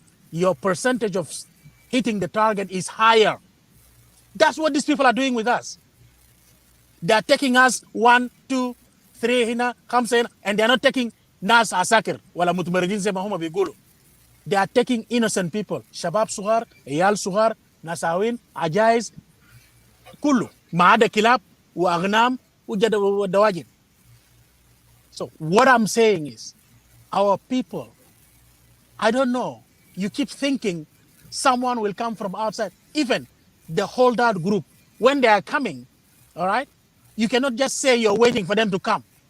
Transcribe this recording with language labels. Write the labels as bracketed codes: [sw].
[en] Your percentage of hitting the target is higher. That's what these people are doing with us. They are taking us 1 2 3 [ar] هنا 5 هنا [en] and they are not taking [ar] ناس عساكر ولا متمردين زي ما هم بيقولوا. [en] They are taking innocent people. [ar] شباب صغار، عيال صغار، نساوين، عجائز، كله ما عدا كلاب واغنام ودواجن. [en] So what I'm saying is our people, I don't know, you keep thinking someone will come from outside. Even the holdout group, when they are coming, all right, you cannot just say you're waiting for them to come.